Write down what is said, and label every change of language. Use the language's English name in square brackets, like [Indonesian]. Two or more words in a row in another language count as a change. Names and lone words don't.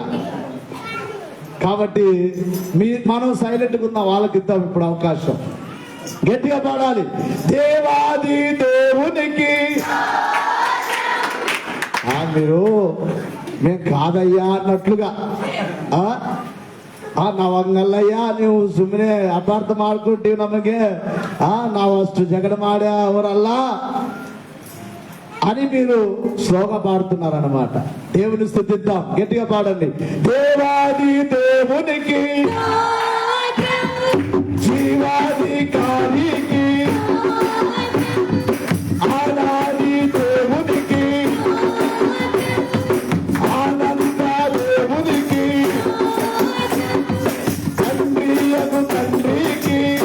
[Telugu] కాబట్టి మనం సైలెంట్గా ఉన్న వాళ్ళకి ఇద్దాం ఇప్పుడు అవకాశం. గట్టిగా పాడాలి. దేవాది దేవునికి. మీరు మేము కాదయ్యా అన్నట్లుగా [Kannada] ನಾವಂಗಲ್ಲಯ್ಯ ನೀವು ಸುಮ್ಮನೆ ಅಪಾರ್ಥ ಮಾಡ್ಕೊಟ್ಟಿವಿ ನಮಗೆ ನಾವಷ್ಟು ಜಗಳ ಮಾಡಿ ಅವರಲ್ಲ [Telugu] అని మీరు స్లోగా పాడుతున్నారన్నమాట. దేవుని స్తుతిద్దాం. గట్టిగా పాడండి. దేవాది దేవునికి, జీవాధికారికి, ఆనాది దేవునికి, ఆనంద దేవునికి, తండ్రియగు తండ్రికి,